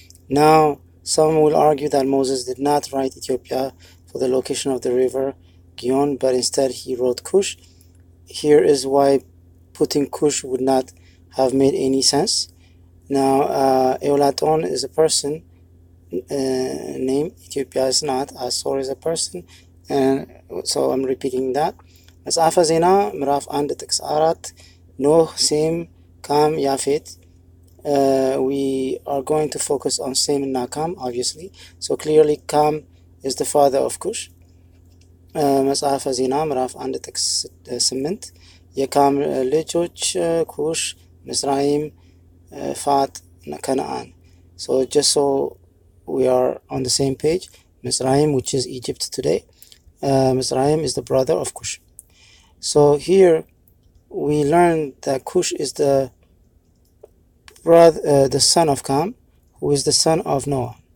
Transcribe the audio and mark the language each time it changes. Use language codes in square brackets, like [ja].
[en] Now, some will argue that Moses did not write Ethiopia for the location of the river Gion, but instead he wrote Cush. Here is why putting Cush would not have made any sense. Now, Eulaton is a person name. Ethiopia is not. Asor is a person. And so I'm repeating that. [am] መጽሐፈ ዜና ምዕራፍ 1 ጥቅስ 4 ኖህ፣ ሴም፣ ካም፣ ያፌት. [en] We are going to focus on Sem and Nakam, obviously. So clearly Kam is the father of Cush. [am] መጽሐፈ ዜና ምዕራፍ 1 ጥቅስ 8 የካም ልጆች ኩሽ፣ ምጽራይም፣ ፋጥ፣ ከነአን. [en] So just so we are on the same page, Mizraim, which is Egypt today, Mizraim is the brother of Cush. So here we learn that Cush is the son of Cam, who is the son of Noah.